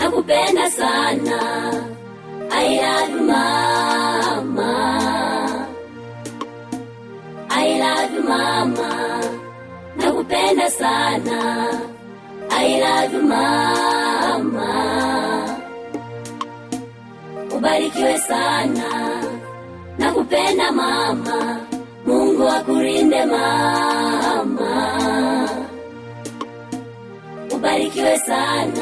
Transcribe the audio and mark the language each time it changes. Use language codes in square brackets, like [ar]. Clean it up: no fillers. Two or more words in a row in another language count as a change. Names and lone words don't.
[sw] nakupenda sana. [en] I love you mama, I love you mama, [sw] nakupenda sana. [en] I love you mama, [sw] ubarikiwe sana. Nakupenda mama, Mungu akulinde mama, ubarikiwe sana.